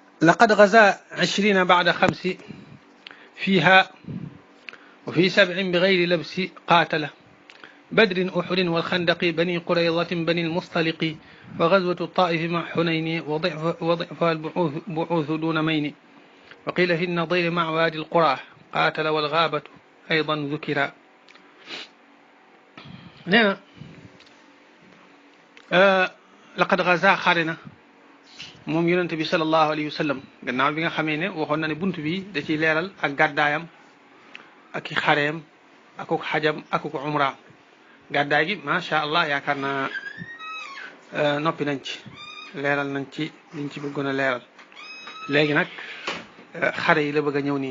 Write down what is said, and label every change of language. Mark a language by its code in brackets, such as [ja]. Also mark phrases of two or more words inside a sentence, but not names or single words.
[ar] لقد غزا 20 بعد 5 فيها وفي 7 بغير لبس قاتل بدر أحد والخندق بني قريظة بني المصطلق وغزوة الطائف مع حنين وضعفها البعوث دون مين وقيل في النضير مع وادي القرى قاتل والغابة أيضا ذكرا. نعم لقد غزا [wo] xarena moom yonent bi [ar] صلى الله عليه وسلم [wo] gannaaw bi nga xamee ne waxoon na ne bunt bi da ciy leeral ak gàddaayam ak i xareem akuk xajam akuk umra gàddaay gi [ar] ما شاء الله [wo] yaakaar naa noppi nañ ci leeral nañ ci liñ ci bëggoon a leeral léegi nag xare yi la bëgg a ñëw nii.